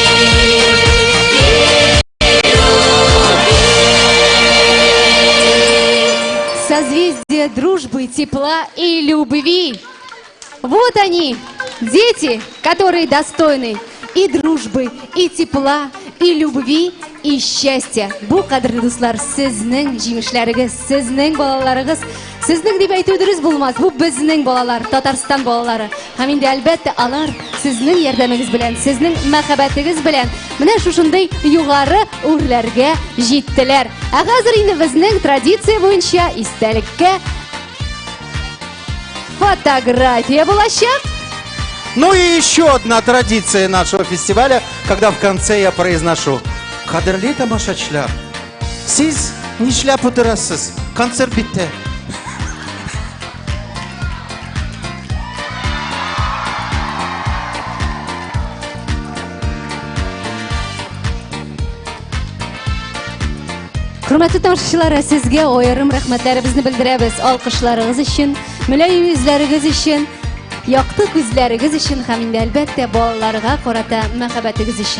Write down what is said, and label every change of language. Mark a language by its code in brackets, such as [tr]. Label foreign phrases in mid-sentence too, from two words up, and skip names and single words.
[ru] Созвездие дружбы, тепла и любви. Вот они, дети, которые достойны и дружбы, и тепла, и любви, и счастья. [tt] Бу кадрлы дуслар, сезнең җиңешләрегез, сезнең балаларыгыз, сезнең дип әйтү дөрес булмас. Бу безнең балалар, Татарстан балалары. Һәм инде әлбәттә алар сезнең ярдәмегез белән, сезнең мәхәббәтегез белән менә шушындый югары үрләргә җиттеләр. Ә хәзер инде безнең традиция буенча истәлеккә фотография булачак. [ru] Ну и еще одна традиция нашего фестиваля, когда в конце я произношу: [tt] «Кадрлы тамашачылар, сиз нишләп утырасыз? Концерт битте». Хөрмәтле тамашачылар, сезгә аерым рәхмәтләребезне белдерәбез алкышларыгыз өчен, мөлаем йөзләрегез өчен, якты күзләрегез өчен һәм инде әлбәттә балаларга карата мәхәббәтегез өчен.